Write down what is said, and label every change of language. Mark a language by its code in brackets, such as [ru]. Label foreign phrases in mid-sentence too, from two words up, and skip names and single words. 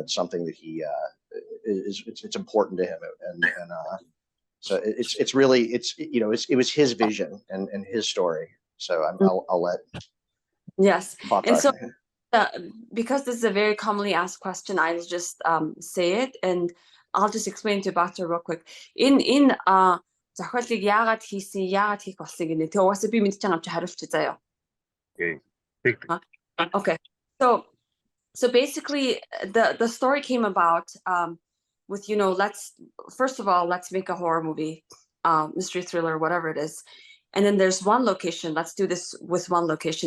[en] It's something that he it's important to him, and so it's really it was his vision and his story. So I'll let Baatar. And so because this is a very commonly asked question, I'll just say it, and I'll just explain to Baatar real quick. [mn] In захвалыг яагаад хийсэн, яагаад хийх болсон гэнэ. Тэг угаасаа би мэдчихэж байгаа юм чи хариулчих заяа. [en] Okay. So basically the story came about with, let's first of all, let's make a horror movie, mystery thriller, whatever it is. And then there's one location. Let's do this with one location.